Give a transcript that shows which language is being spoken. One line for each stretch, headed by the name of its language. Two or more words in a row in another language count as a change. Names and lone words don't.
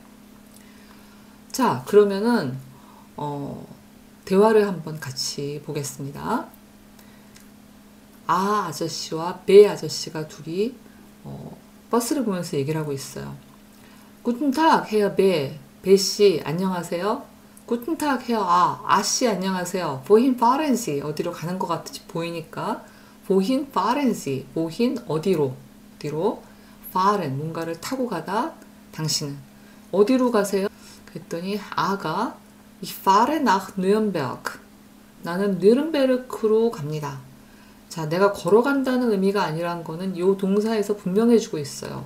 Korean: 자, 그러면은 대화를 한번 같이 보겠습니다. 아 아저씨와 배 아저씨가 둘이 버스를 보면서 얘기를 하고 있어요.
German: Guten Tag, Herr B.
Korean: 배씨 안녕하세요.
German: Guten Tag, Herr A.
Korean: 아씨 안녕하세요.
German: Wohin fahren Sie?
Korean: 어디로 가는 것 같이 보이니까
German: Wohin fahren Sie?
Korean: Wohin 어디로? 어디로? fahren 뭔가를 타고 가다. 당신은 어디로 가세요? 그랬더니 아가
German: Ich fahre nach Nürnberg.
Korean: 나는 뉘른베르크로 갑니다. 자, 내가 걸어간다는 의미가 아니란 거는 이 동사에서 분명해주고 있어요.